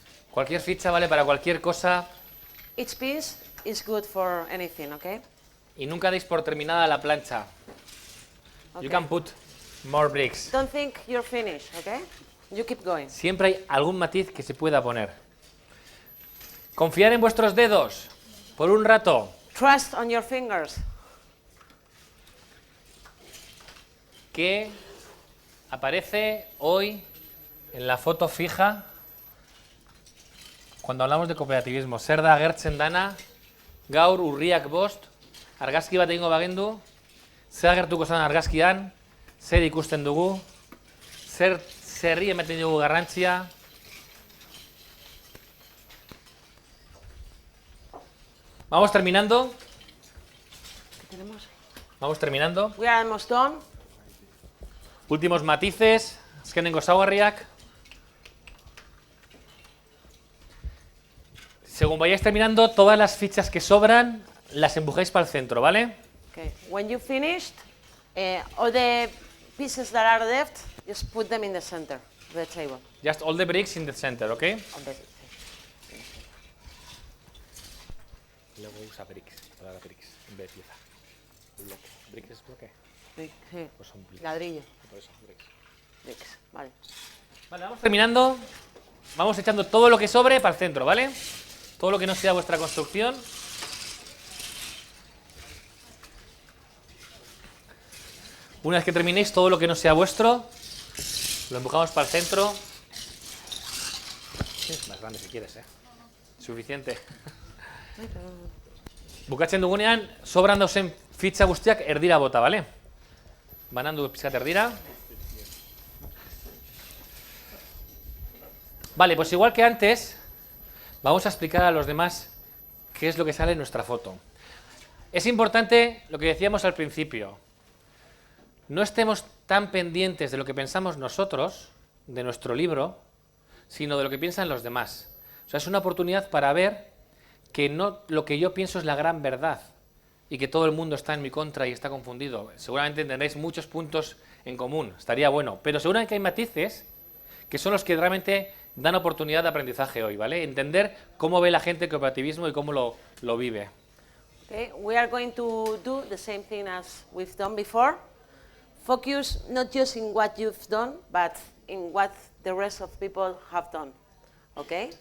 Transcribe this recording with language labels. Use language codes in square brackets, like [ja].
[es] Cualquier ficha vale para cualquier cosa. [en] Each piece is good for anything, okay? [es] Y nunca deis por terminada la plancha. [en] Okay. You can put more bricks. Don't think you're finished, okay? You keep going. [es] Siempre hay algún matiz que se pueda poner. Confiar en vuestros dedos por un rato. [en] Trust on your fingers. [es] ¿Qué aparece hoy en la foto fija cuando hablamos de cooperativismo? [eu] Zer da agertzen dana, gaur urriak 5, argazki bat egingo bagendu, zer agertuko zen argazkian, zer ikusten dugu, zerri ematen dugu garrantzia. [es] Vamos terminando. Vamos terminando. [en] We are almost done. [es] Últimos matices. [eu] Azkenengo ezaugarriak. [es] Según vayáis terminando, todas las fichas que sobran las empujáis para el centro, ¿vale? [en] Okay. When you finished, all the pieces that are left, just put them in the center of the table. Just all the bricks in the center, ¿ok? [es] Luego usa bricks, palabra bricks, en vez de pieza. Bloque. ¿Bricks es bloque? Brick, sí. Pues son bricks. Ladrillo. Por eso, bricks. Bricks, vale. Vale, vamos terminando. Vamos echando todo lo que sobre para el centro, ¿vale? Todo lo que no sea vuestra construcción. Una vez que terminéis, todo lo que no sea vuestro, lo empujamos para el centro. Es más grande si quieres, Suficiente. [eu] Bukatzen dugunean, sobran dauzen fitxa guztiak erdira bota, ¿vale? Banandu pizkat erdira. [es] Vale, pues igual que antes, vamos a explicar a los demás qué es lo que sale en nuestra foto. Es importante lo que decíamos al principio. No estemos tan pendientes de lo que pensamos nosotros, de nuestro libro, sino de lo que piensan los demás. O sea, es una oportunidad para ver que no lo que yo pienso es la gran verdad y que todo el mundo está en mi contra y está confundido. Seguramente tendréis muchos puntos en común, estaría bueno, pero seguramente hay matices que son los que realmente dan oportunidad de aprendizaje hoy, ¿vale? Entender cómo ve la gente el cooperativismo y cómo lo vive. [en] Okay, we are going to do the same thing as we've done before. Focus not just in what you've done, but in what the rest of people have done. Okay?